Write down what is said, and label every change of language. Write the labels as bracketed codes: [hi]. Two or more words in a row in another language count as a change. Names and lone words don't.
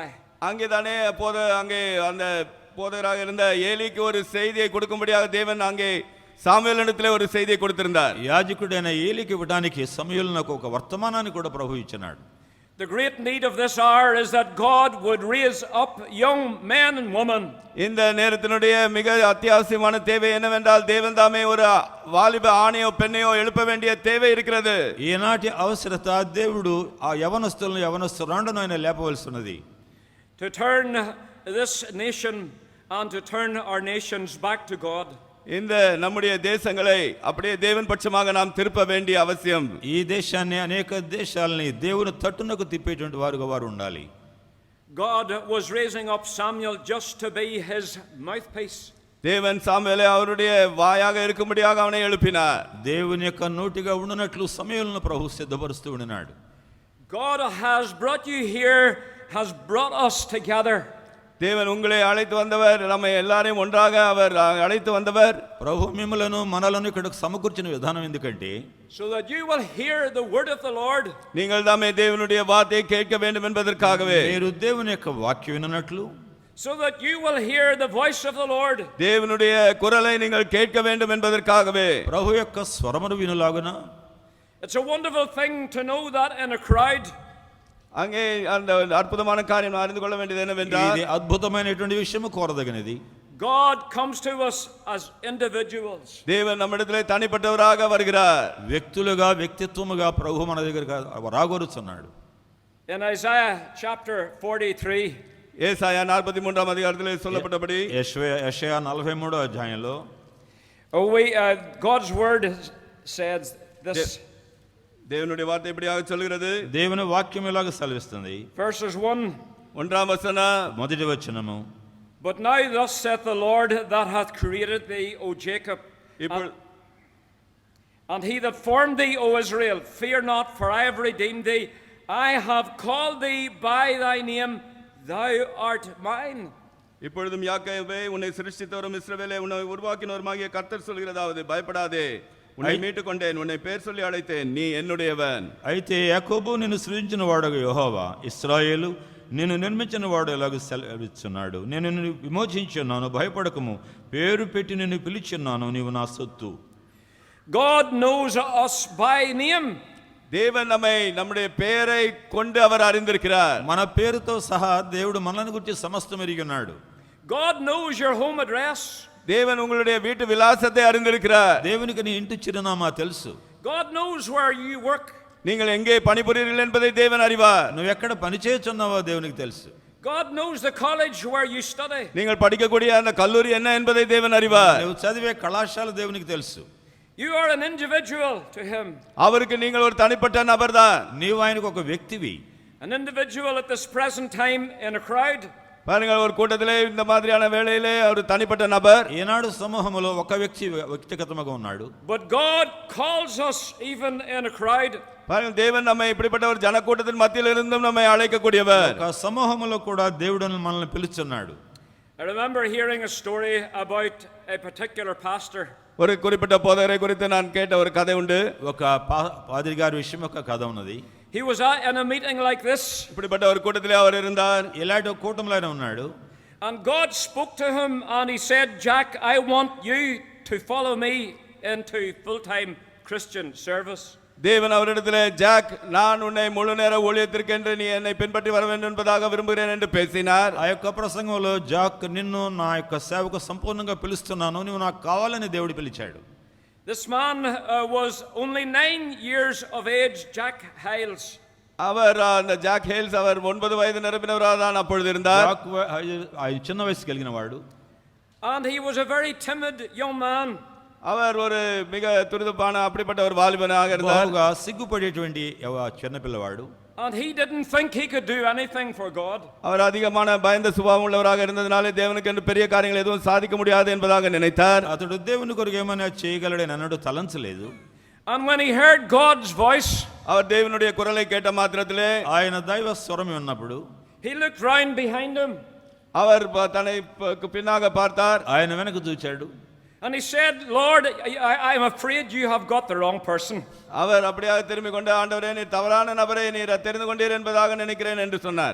[ta] அங்கே தானே அங்கே அந்த போதகராக இருந்த ஏலிக்கு ஒரு செய்தியை கொடுக்கும்படியாக தேவன் அங்கே సాముయేలునితో ஒரு செய்தியை கொடுத்திருந்தார். [te] యాజకుడైన ఏలీకి ఇవ్వడానికి సమూయేలునకు ఒక వర్తమానాన్ని కూడా ప్రభువు ఇచ్చినాడు. [en] The great need of this hour is that God would raise up young men and women. [ta] இந்த நேரத்தினுடைய மிக அத்தியாவசியமான தேவை என்னவென்றால் தேவன் தாமே ஒரு வாலிப ஆணையோ பெண்ணையோ எழுப்ப வேண்டிய தேவை இருக்கிறது. [te] ఈనాటి అవసరత దేవుడు ఆ యవనస్తులను ఆయన లేపవలసి ఉన్నది. [en] To turn this nation and to turn our nations back to God. [ta] இந்த நம்முடைய தேசங்களை அப்படியே தேவன் பட்சமாக நாம் திருப்ப வேண்டிய அவசியம். [te] ఈ దేశాన్ని అనేక దేశాలని దేవుని తట్టునకు తిప్పేటువంటి వారుగా వారు ఉండాలి. [en] God was raising up Samuel just to be his mouthpiece. [ta] தேவன் சாமுவேலை அவருடைய வாயாக இருக்கும்படியாக அவனை எழுப்பினார். [te] దేవుని యొక్క నోటిగా ఉండునట్లు సమూయేలును ప్రభువు సిద్ధపరుస్తూ ఉన్నాడు. [en] God has brought you here, has brought us together. [ta] தேவன் உங்களை அழைத்து வந்தவர், நம்மை எல்லாரையும் ஒன்றாக அவர் அழைத்து வந்தவர். [te] ప్రభు మిమ్మలను మనలను ఇక్కడికి సమకూర్చిన విధానం ఎందుకంటే [en] so that you will hear the word of the Lord. [ta] நீங்கள் தாமே தேவனுடைய வார்த்தையை கேட்க வேண்டும் என்பதற்காகவே. [te] మీరు దేవుని యొక్క వాక్యం విననట్లు, [en] so that you will hear the voice of the Lord. [ta] தேவனுடைய குரலை நீங்கள் கேட்க வேண்டும் என்பதற்காகவே. [te] ప్రభు యొక్క స్వరమును వినులాగున. [en] It's a wonderful thing to know that in a crowd. [ta] அங்கே அந்த அற்புதமான காரியம் அறிந்து கொள்ள வேண்டியது என்னவென்றால் [te] ఇది అద్భుతమైనటువంటి విషయము కోరదగినది. [en] God comes to us as individuals. [ta] தேவன் நம்மிடத்திலே தனிப்பட்டவராக வருகிறார். [te] వ్యక్తులుగా వ్యక్తిత్వముగా ప్రభు మన దగ్గరికి రాగోరుచున్నాడు. [en] In Isaiah chapter 43, [ta] ஏசாயா 43ஆம் அதிகாரத்திலே சொல்லப்பட்டபடி [te] యెషయా 43వ అధ్యాయంలో [en] God's word says this. [ta] தேவனுடைய வார்த்தை இப்படியாக சொல்கிறது. [te] దేవుని వాక్యం ఇలాగ సెలవిస్తుంది. [en] Verses 1. [te] 1వ వచనం. మొదటి వచనము. [en] But now thus saith the Lord that hath created thee, O Jacob, and he that formed thee, O Israel, fear not, for I have redeemed thee. I have called thee by thy name, thou art mine. [ta] இப்பொழுதும் யாக்கோபே, உன்னை சிருஷ்டித்தவரும் இஸ்ரவேலே உன்னை உருவாக்கினவருமாகிய கர்த்தர் சொல்கிறதாவது, பயப்படாதே, உன்னை மீட்டுக் கொண்டேன், உன்னை பேர் சொல்லி அழைத்தேன், நீ என்னுடையவன். [te] అయితే యాకోబు నిన్ను సృజించిన వాడగు యెహోవా, ఇశ్రాయేలు నిన్ను నిర్మించిన వాడు ఇలాగ సెలవిస్తున్నాడు, నేను నిన్ను విమోచించున్నాను, భయపడకము, పేరు పెట్టి నిన్ను పిలిచున్నాను, నీవు నా సొత్తు. [en] God knows us by name. [ta] தேவன் நம்மை நம்முடைய பெயரை கொண்டு அவர் அறிந்திருக்கிறார். [te] మన పేరుతో సహా దేవుడు మనల్ని గురించి సమస్తం ఎరిగి ఉన్నాడు. [en] God knows your home address. [ta] தேவன் உங்களுடைய வீட்டு விலாசத்தை அறிந்திருக்கிறார். [te] దేవునికి నీ ఇంటి చిరునామా తెలుసు. [en] God knows where you work. [ta] நீங்கள் எங்கே பணிபுரிகிறீர்கள் என்பதை தேவன் அறிவார். [te] నువ్వు ఎక్కడ పని చేస్తున్నావో దేవునికి తెలుసు. [en] God knows the college where you study. [ta] நீங்கள் படிக்கக்கூடிய அந்த கல்லூரி என்ன என்பதை தேவன் அறிவார். [te] నువ్వు చదివే కళాశాల దేవునికి తెలుసు. [en] You are an individual to him. [ta] அவருக்கு நீங்கள் ஒரு தனிப்பட்ட நபர்தான். [te] నీవు ఆయనకు ఒక వ్యక్తివి. [en] An individual at this present time in a crowd. [ta] பாருங்கள், ஒரு கூட்டத்திலே இந்த மாதிரியான வேளையிலே ஒரு தனிப்பட்ட நபர். [te] ఈనాడు సమూహంలో ఒక వ్యక్తి వ్యక్తిగతముగా ఉన్నాడు. [en] But God calls us even in a crowd. [ta] பாருங்கள், தேவன் நம்மை இப்படிப்பட்ட ஒரு ஜனக்கூட்டத்தின் மத்தியில் இருந்தும் நம்மை அழைக்கக்கூடியவர். [te] ఒక సమూహంలో కూడా దేవుడు మనల్ని పిలుస్తున్నాడు. [en] I remember hearing a story about a particular pastor. [ta] ஒரு குறிப்பிட்ட போதகரை குறித்து நான் கேட்ட ஒரு கதை உண்டு. [te] ఒక పాదిరి గారి విషయం ఒక కథ ఉన్నది. [en] He was in a meeting like this. [ta] இப்படிப்பட்ட ஒரு கூட்டத்திலே அவர் இருந்தார். [te] ఇలాంటి ఒక కూటంలో ఆయన ఉన్నాడు. [en] And God spoke to him and he said, "Jack, I want you to follow me into full-time Christian service." [ta] தேவன் அவரிடத்திலே, ஜாக், நான் உன்னை முழு நேர ஊழியத்திற்கென்று நீ என்னை பின்பற்றி வர வேண்டும் என்பதாக விரும்புகிறேன் என்று பேசினார். [te] ఆ యొక్క ప్రసంగంలో జాక్, నిన్ను నా యొక్క సేవకు సంపూర్ణంగా పిలుస్తున్నాను, నువ్వు నాకు కావాలని దేవుడు పిలిచాడు. [en] This man was only 9 years of age, Jack Hales. [ta] அவர் அந்த ஜாக் ஹேல்ஸ் அவர் 9 வயது நிரம்பினவராக தான் அப்பொழுது இருந்தார். [te] జాక్ చిన్న వయసు కలిగిన వాడు. [en] And he was a very timid young man. [ta] அவர் ஒரு மிக துரிதப்பான அப்படிப்பட்ட ஒரு வாலிபனாக இருந்தார். [te] బహుగా సిగ్గుపడేటువంటి చిన్న పిల్లవాడు. [en] And he didn't think he could do anything for God. [ta] அவர் அதிகமான பயந்த சுபாவம் உள்ளவராக இருந்ததனாலே தேவனுக்கு என்று பெரிய காரியங்கள் எதுவும் சாதிக்க முடியாது என்பதாக நினைத்தார். [te] అతడు దేవుని కొరకు ఏమైనా చేయగలడని అన్నట్టు తలంచలేదు. [en] And when he heard God's voice, [ta] அவர் தேவனுடைய குரலை கேட்ட மாத்திரத்திலே [te] ఆయన దైవ స్వరం విన్నప్పుడు [en] he looked round behind him. [ta] அவர் தன்னை பின்னாக பார்த்தார். [te] ఆయన వెనక చూచాడు. [en] And he said, "Lord, I'm afraid you have got the wrong person." [ta] அவர் அப்படியாக திரும்பி கொண்டு, ஆண்டவரே, நீ தவறான நபரை நீர் தெரிந்து கொண்டீர் என்பதாக நினைக்கிறேன் என்று சொன்னார்.